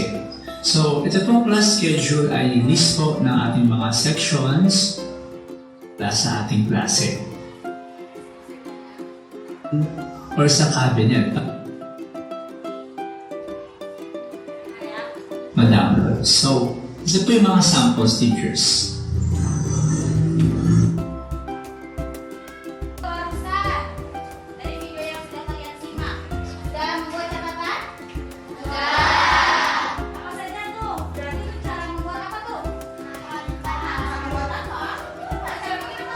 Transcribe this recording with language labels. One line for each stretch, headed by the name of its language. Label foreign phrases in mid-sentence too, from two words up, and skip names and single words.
Filipino: So, ito pong
English: class schedule
Filipino: ay list po ng ating mga sections sa ating klase. Or sa cabinet. Ma-download. So, ito po yung mga samples, teachers.
Indonesian: Barusan dari video yang sudah kalian simak, sudah membuat catatan? Sudah. Apa saja tuh? Berarti itu cara membuat apa tuh? Membuat apa? Cara bikin apa?